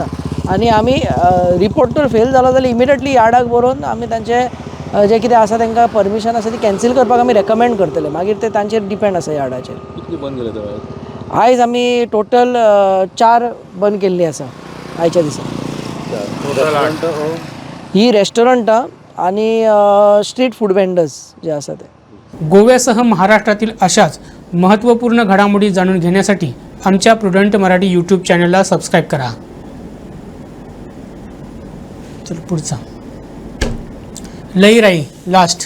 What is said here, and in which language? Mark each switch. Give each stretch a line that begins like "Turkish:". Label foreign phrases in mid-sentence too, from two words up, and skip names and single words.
Konkani: आनी आमी रिपोर्ट तर फेल जालो जाल्यार इमिडियटली यार्डाक बरोवन आमी तांचे जे कितें आसा तांकां परमिशन आसा ती कॅन्सील करपाक आमी रेकमेंड करतले। मागीर ते तांचेर डिपेंड आसा यार्डाचेर। कितली बंद केले तर आयज आमी टोटल 4 बंद केल्ली आसा आयच्या दिसा। ही रेस्टॉरंटां आनी
English: street food vendors
Konkani: जे आसा ते।
Marathi: गोव्यासह महाराष्ट्रातील अशाच महत्त्वपूर्ण घडामोडी जाणून घेण्यासाठी आमच्या प्रुडंट मराठी यूट्यूब चॅनलला सबस्क्राईब करा। चल पुढचा लईराई लास्ट